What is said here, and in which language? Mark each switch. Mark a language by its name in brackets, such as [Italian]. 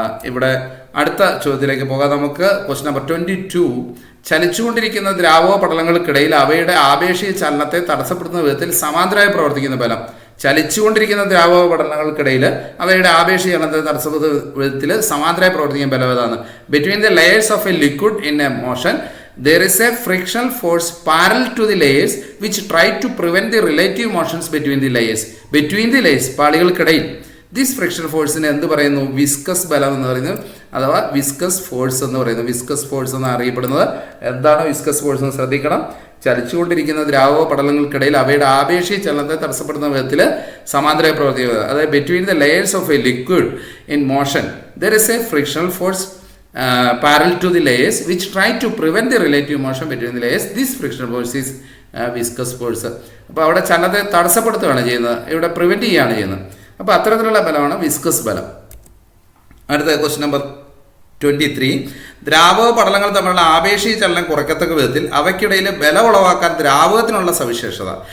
[Malayalam] ഇവിടെ അടുത്ത ചോദ്യത്തിലേക്ക് പോകാം നമുക്ക്. Question number 22. ചലിച്ചുകൊണ്ടിരിക്കുന്ന ദ്രാവക പടലങ്ങൾക്കിടയിൽ അവയുടെ ആപേക്ഷിക ചലനത്തെ തടസ്സപ്പെടുത്തുന്ന വിധത്തിൽ സമാന്തരമായി പ്രവർത്തിക്കുന്ന ബലം. ചലിച്ചുകൊണ്ടിരിക്കുന്ന ദ്രാവക പടലങ്ങൾക്കിടയിൽ അവയുടെ ആപേക്ഷിക ചലനത്തെ തടസ്സപ്പെടുത്തുന്ന വിധത്തിൽ സമാന്തരമായി പ്രവർത്തിക്കുന്ന ബലം ഏതാണ്? [English] Between the layers of a liquid in a motion there is a frictional force parallel to the layers which try to prevent the relative motions between the layers പാളികൾക്കിടയിൽ. [Malayalam] This friction ഫോഴ്സിനെ എന്ത് പറയുന്നു? വിസ്കസ് ബലം എന്ന് പറയുന്നത്, അഥവാ viscous force എന്ന് പറയുന്നത്. Viscous force എന്ന് അറിയപ്പെടുന്നത്. എന്താണ് വിസ്കസ് ഫോഴ്സ് എന്ന് ശ്രദ്ധിക്കണം. ചലിച്ചുകൊണ്ടിരിക്കുന്ന ദ്രാവക പടലങ്ങൾക്കിടയിൽ അവയുടെ ആപേക്ഷിക ചലനത്തെ തടസ്സപ്പെടുന്ന വിധത്തിൽ സമാന്തരമായി പ്രവർത്തിക്കുന്നത്. [English] അതായത് between the layers of a liquid in motion there is a frictional force parallel to the layers which try to prevent the relative motion between the layers. This frictional force is viscous force. [Malayalam] അപ്പോൾ അവിടെ ചലനത്തെ തടസ്സപ്പെടുത്തുകയാണ് ചെയ്യുന്നത്, ഇവിടെ prevent ചെയ്യുകയാണ് ചെയ്യുന്നത്. അപ്പോൾ അത്തരത്തിലുള്ള ബലമാണ് വിസ്കസ് ബലം. അടുത്ത ക്വസ്റ്റ്യൻ നമ്പർ 23. ദ്രാവക പടലങ്ങൾ തമ്മിലുള്ള ആപേക്ഷിക ചലനം കുറയ്ക്കത്തക്ക വിധത്തിൽ അവയ്ക്കിടയിൽ ബലം ഉളവാക്കാൻ ദ്രാവകത്തിനുള്ള സവിശേഷത.